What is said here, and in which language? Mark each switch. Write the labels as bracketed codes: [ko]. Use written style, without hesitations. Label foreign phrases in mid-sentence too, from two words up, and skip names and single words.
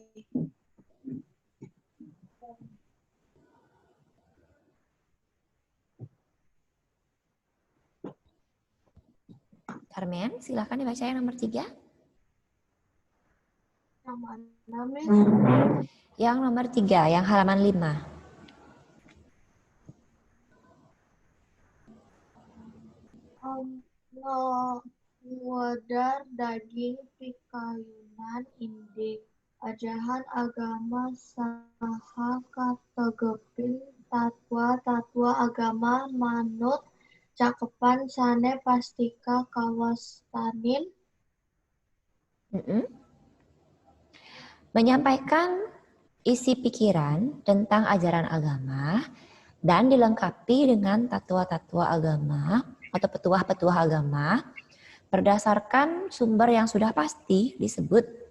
[id] Carmen, silahkan dibaca yang nomor 3. Yang mana, Miss? Yang nomor 3, yang halaman 5. [ban] Wadar daging pikayunan inde ajahan agama saha kategepin tatwa agama manut cakepan sane pastika kawastanin. [id] Menyampaikan isi pikiran tentang ajaran agama dan dilengkapi dengan tatwa-tatwa agama atau petuah-petuah agama berdasarkan sumber yang sudah pasti disebut.